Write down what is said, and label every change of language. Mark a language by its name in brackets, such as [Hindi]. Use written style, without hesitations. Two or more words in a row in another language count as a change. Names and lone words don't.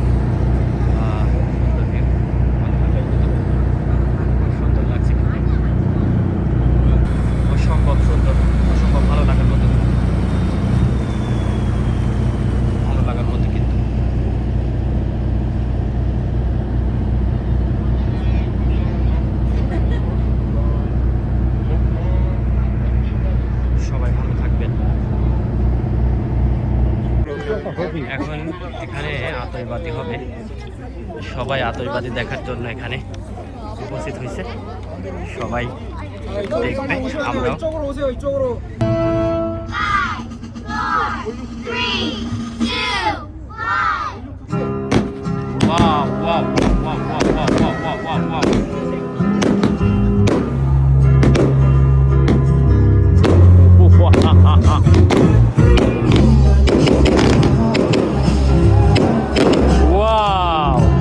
[Bangla] সুন্দর লাগছে, অসম্ভব সুন্দর, অসম্ভব ভালো লাগার মতো, কিন্তু সবাই ভালো থাকবেন। এখন এখানে আতশবাজি হবে, সবাই আতশবাজি দেখার জন্য এখানে উপস্থিত হয়েছে, সবাই দেখবে, আমরাও। [English] Wow, wow, wow, wow, wow, wow, wow, wow, wow. Wow.